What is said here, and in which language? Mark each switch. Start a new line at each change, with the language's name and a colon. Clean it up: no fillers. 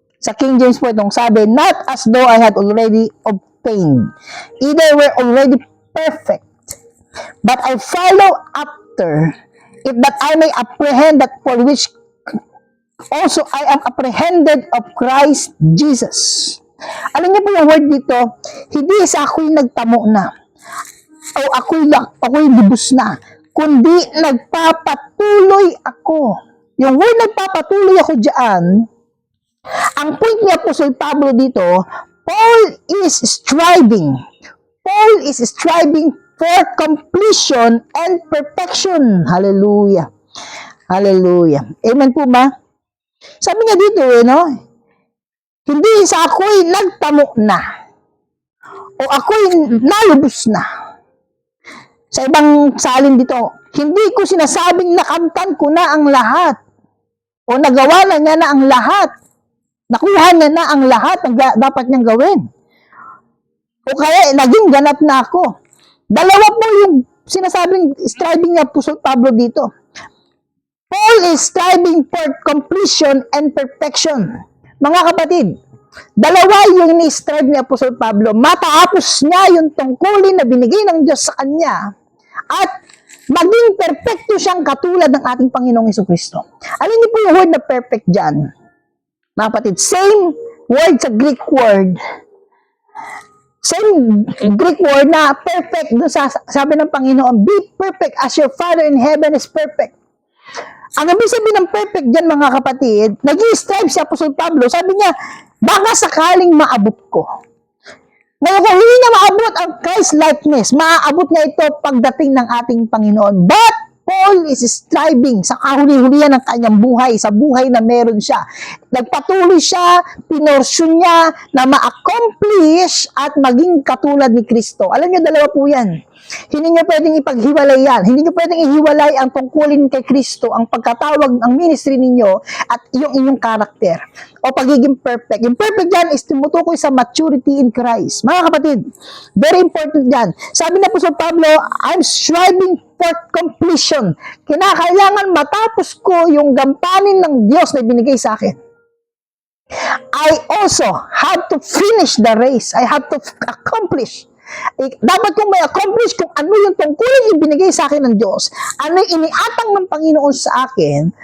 Filipino: Sa King James po itong sabi,
English: not as though I had already obtained, either were already perfect, but I follow after, if that I may apprehend that for which also I am apprehended of Christ Jesus.
Filipino: Alam niyo po yung word dito, hindi sa ako'y nagtamo na, o ako'y lubos na, kundi nagpapatuloy ako. Yung word nagpapatuloy ako diyan, ang point ni Apostle Pablo dito,
English: Paul is striving. Paul is striving for completion and perfection.
Filipino: Hallelujah. Hallelujah. Amen po ba? Sabi niya dito, hindi sa ako'y nagtamo na, o ako'y nalubos na. Sa ibang salin dito, hindi ko sinasabing nakamtan ko na ang lahat, o nagawa na niya na ang lahat, nakuha niya na ang lahat ng dapat niyang gawin, o kaya naging ganap na ako. Dalawa po yung sinasabing striving niya Apostle Pablo dito.
English: Paul is striving for completion and perfection.
Filipino: Mga kapatid, dalawa yung ni-strive ni Apostle Pablo. Matapos niya yung tungkulin na binigay ng Diyos sa kanya at maging perfecto siyang katulad ng ating Panginoong Jesucristo. Alin niyo po yung word na perfect dyan? Mga kapatid, same word sa Greek word. Same Greek word na perfect. Doon sabi ng Panginoon,
English: be perfect as your Father in heaven is perfect.
Filipino: Ang ibig sabihin ng perfect dyan, mga kapatid, nag-i-strive si Apostle Pablo, sabi niya, baka sakaling maabot ko. Ngayon, kung hindi niya maabot ang Christ-likeness, maaabot niya ito pagdating ng ating Panginoon.
English: But Paul is striving
Filipino: sa kahuli-hulihan ng kanyang buhay, sa buhay na meron siya. Nagpatuloy siya, pinorsyon niya na ma-accomplish at maging katulad ni Kristo. Alam niyo, dalawa po yan. Hindi niyo pwedeng ipaghiwalay yan. Hindi niyo pwedeng ihiwalay ang tungkulin kay Kristo, ang pagkatawag ng ministry ninyo at yung inyong karakter o pagiging perfect. Yung perfect yan is tumutukoy sa
English: maturity in Christ.
Filipino: Mga kapatid, very important yan. Sabi na po sa Pablo,
English: I'm striving for completion.
Filipino: Kinakailangan matapos ko yung gampanin ng Diyos na binigay sa akin.
English: I also have to finish the race. I have to accomplish.
Filipino: Dapat kong may accomplish kung ano yung tungkulin ibinigay sa akin ng Diyos, ano yung iniatang ng Panginoon sa akin.